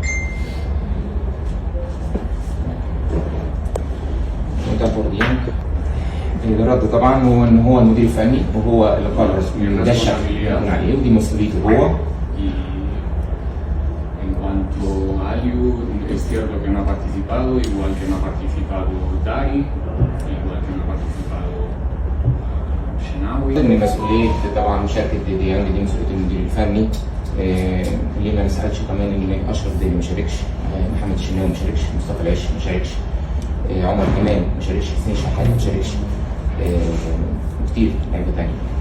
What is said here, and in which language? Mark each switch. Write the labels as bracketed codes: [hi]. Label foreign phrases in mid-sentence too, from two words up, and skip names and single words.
[ar] الرد طبعا هو ان هو المدير الفني وهو اللي قرر ده الشكل اللي يكون عليه ودي مسؤوليته هو. [es] En cuanto a Aliu, es cierto que no ha participado, igual que no ha participado Dari, igual que no ha participado Shenawi. [ar] ضمن مسؤوليه طبعا مشاركه ديانج دي مسؤوليه المدير الفني. اللي ما نسالش كمان ان اشرف داري ما شاركش، محمد الشناوي ما شاركش، مصطفى العش ما شاركش، عمر كمال ما شاركش، حسين شحات ما شاركش، كتير لعيبه ثانيه.